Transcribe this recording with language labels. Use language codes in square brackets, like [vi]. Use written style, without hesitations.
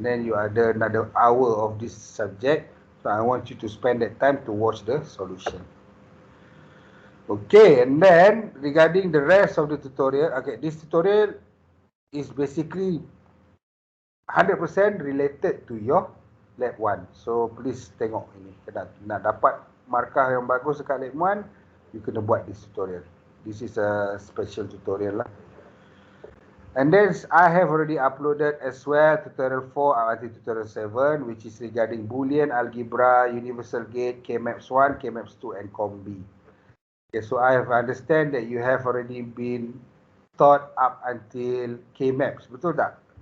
[en] Then you ada another hour of this subject. So I want you to spend that time to watch the solution. Okay, and then regarding the rest of the tutorial, okay, this tutorial is basically 100% related to your lab 1. So please [ms] tengok ini. Nak dapat markah yang bagus dekat lab 1, you kena buat [en] this tutorial. This is a special tutorial lah. And then I have already uploaded as well tutorial 4 until tutorial 7, which is regarding Boolean, Algebra, Universal Gate, K-Maps 1, K-Maps 2 and Combi. Okay, so I have understand that you have already been taught up until K-Maps, [ms] betul tak?